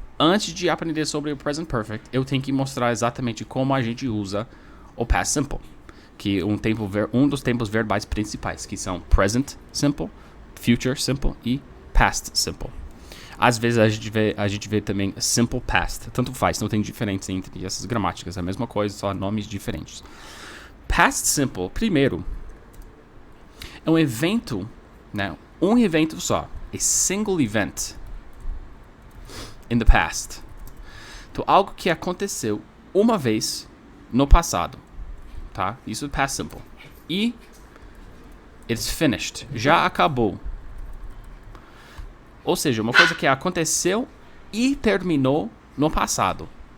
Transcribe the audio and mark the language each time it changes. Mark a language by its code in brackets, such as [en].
[pt] Antes de aprender sobre o Present Perfect, eu tenho que mostrar exatamente como a gente usa o Past Simple, que é um dos tempos verbais principais, que são Present Simple, Future Simple e Past Simple. Às vezes a gente vê também Simple Past, tanto faz, não tem diferença entre essas gramáticas, é a mesma coisa, só nomes diferentes. Past Simple, primeiro, é um evento, né? Um evento só. [en] A single event in the past. [pt] Então, algo que aconteceu uma vez no passado, tá? Isso é past simple. E [en] it's finished. [pt] Já acabou. Ou seja, uma coisa que aconteceu e terminou no passado.